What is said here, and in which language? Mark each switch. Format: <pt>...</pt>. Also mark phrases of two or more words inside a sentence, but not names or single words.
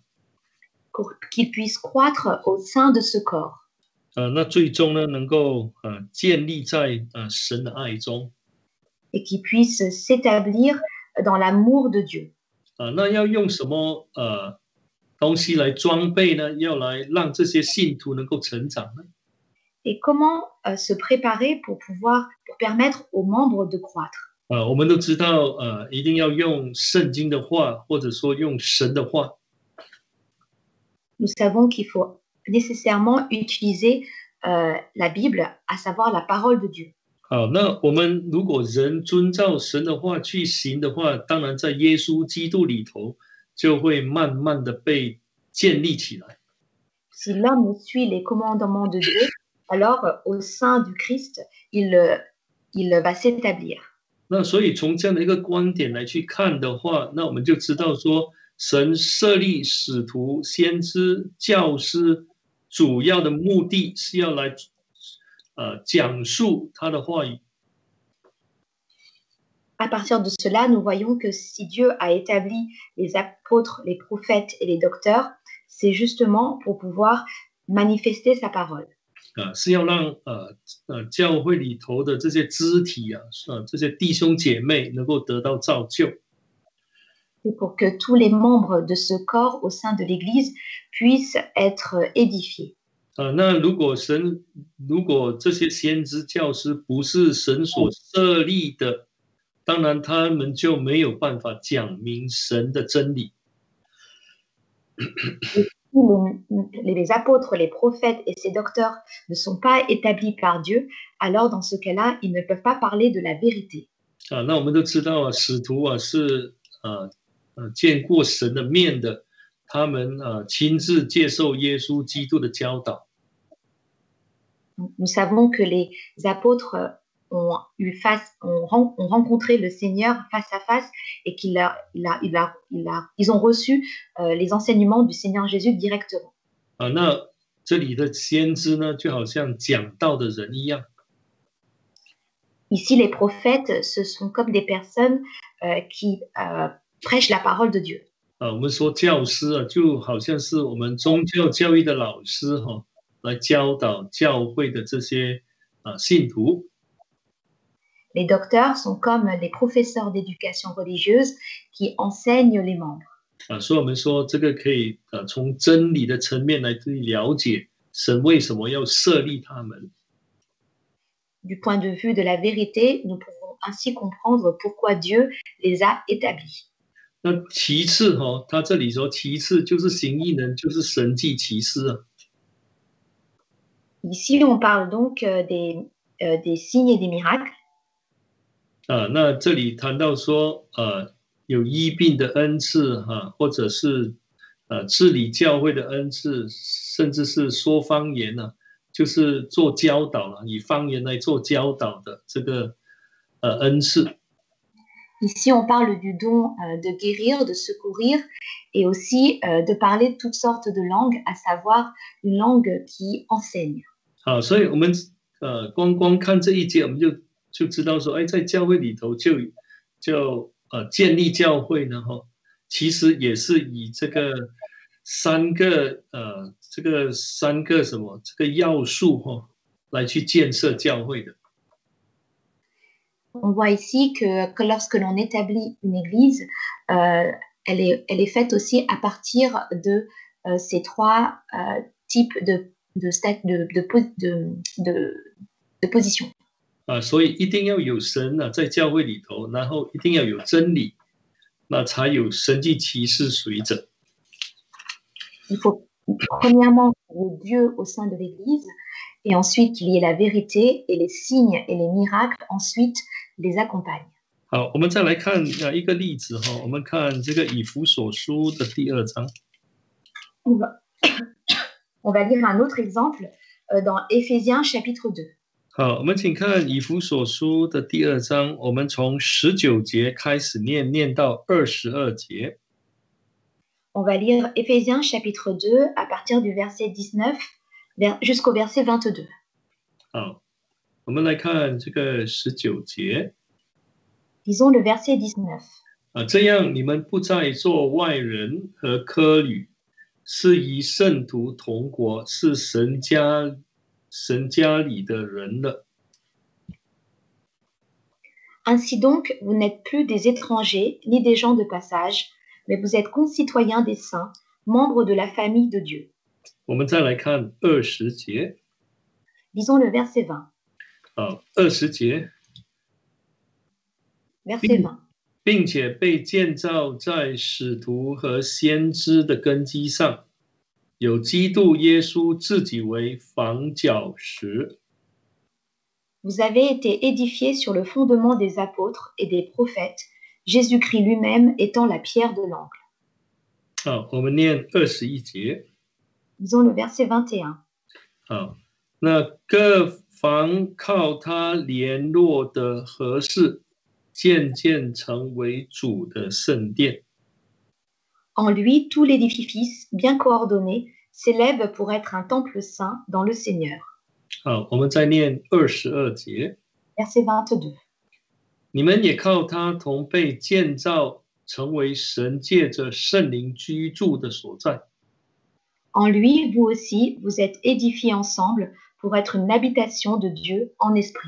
<fr>Pour qu'ils puissent croître au sein de ce corps.</fr> <zh>那最终呢，能够建立在神的爱中。</zh> <fr>Et qu'ils puissent s'établir dans l'amour de Dieu.</fr> <zh>那要用什么东西来装备呢？要来让这些信徒能够成长呢？</zh> <fr>Et comment se préparer pour permettre aux membres de croître.</fr> <zh>我们都知道一定要用圣经的话，或者说用神的话。</zh> <fr>Nous savons qu'il faut nécessairement utiliser la Bible, à savoir la parole de Dieu.</fr> <zh>好，那我们如果人遵照神的话去行的话，当然在耶稣基督里头就会慢慢的被建立起来。</zh> <fr>Si l'homme suit les commandements de Dieu, alors au sein du Christ, il va s'établir.</fr> <zh>那所以从这样的一个观点来去看的话，那我们就知道说，神设立使徒、先知、教师，主要的目的是要来讲述他的话语。</zh> <fr>À partir de cela, nous voyons que si Dieu a établi les apôtres, les prophètes et les docteurs, c'est justement pour pouvoir manifester sa parole.</fr> <zh>是要让教会里头的这些肢体这些弟兄姐妹能够得到造就。</zh> <fr>C'est pour que tous les membres de ce corps au sein de l'Église puissent être édifiés.</fr> <zh>那如果这些先知教师不是神所设立的，当然他们就没有办法讲明神的真理。</zh> <fr>Les apôtres, les prophètes et ces docteurs ne sont pas établis par Dieu, alors dans ce cas-là, ils ne peuvent pas parler de la vérité.</fr> <zh>那我们都知道使徒是见过神的面的，他们亲自接受耶稣基督的教导。</zh> <fr>Nous savons que les apôtres ont rencontré le Seigneur face à face et qu'ils ont reçu les enseignements du Seigneur Jésus directement.</fr> <zh>那这里的先知呢，就好像讲道的人一样。</zh> <fr>Ici, les prophètes, ce sont comme des personnes qui prêchent la parole de Dieu.</fr> <zh>我们说教师就好像是我们宗教教育的老师来教导教会的这些信徒。</zh> <fr>Les docteurs sont comme les professeurs d'éducation religieuse qui enseignent les membres.</fr> <zh>所以我们说这个可以从真理的层面来了解神为什么要设立他们。</zh> <fr>Du point de vue de la vérité, nous pouvons ainsi comprendre pourquoi Dieu les a établis.</fr> <zh>那其次他这里说其次就是行异能，就是神迹奇事啊。</zh> <fr>Ici, on parle donc des signes et des miracles.</fr> <zh>那这里谈到说有医病的恩赐或者是治理教会的恩赐，甚至是说方言就是做教导以方言来做教导的这个恩赐。</zh> <fr>Ici, on parle du don de guérir, de secourir et aussi de parler toutes sortes de langues, à savoir une langue qui enseigne.</fr> <zh>好，所以我们光看这一节，我们就知道说，在教会里头就建立教会呢，其实也是以这个三个要素来去建设教会的。</zh> <fr>On voit ici que lorsque l'on établit une église, elle est faite aussi à partir de ces trois types de positions.</fr> <zh>所以一定要有神在教会里头，然后一定要有真理，那才有神迹奇事随着。</zh> <fr>Il faut premièrement qu'il y ait Dieu au sein de l'église, et ensuite qu'il y ait la vérité et les signes et les miracles ensuite les accompagnent.</fr> <zh>好，我们再来看一个例子我们看这个以弗所书的第2章。</zh> <fr>On va lire un autre exemple dans Éphésiens chapitre 2.</fr> <zh>好，我们请看以弗所书的第2章，我们从19节开始念到22节。</zh> <fr>On va lire Éphésiens chapitre 2 à partir du verset 19 jusqu'au verset 22.</fr> <zh>好，我们来看这个19节。</zh> <fr>Disons le verset 19.</fr> <zh>这样你们不再做外人和客旅，是与圣徒同国，是神家里的人了。</zh> <fr>Ainsi donc, vous n'êtes plus des étrangers ni des gens de passage, mais vous êtes concitoyens des saints, membres de la famille de Dieu.</fr> <zh>我们再来看20节。</zh> <fr>Disons le verset 20.</fr> <zh>好，20节。</zh> <fr>Verset 20.</fr> <zh>并且被建造在使徒和先知的根基上，有基督耶稣自己为房角石。</zh> <fr>Vous avez été édifiés sur le fondement des apôtres et des prophètes, Jésus-Christ lui-même étant la pierre de l'angle.</fr> <zh>好，我们念21节。</zh> <fr>Disons le verset 21.</fr> <zh>好，那各房靠他联络的合适，渐渐成为主的圣殿。</zh> <fr>En lui, tout l'édifice, bien coordonné, s'élève pour être un temple saint dans le Seigneur.</fr> <zh>好，我们再念22节。</zh> <fr>Verset 22.</fr> <zh>你们也靠他同被建造，成为神借着圣灵居住的所在。</zh> <fr>En lui, vous aussi, vous êtes édifiés ensemble pour être une habitation de Dieu en esprit.</fr>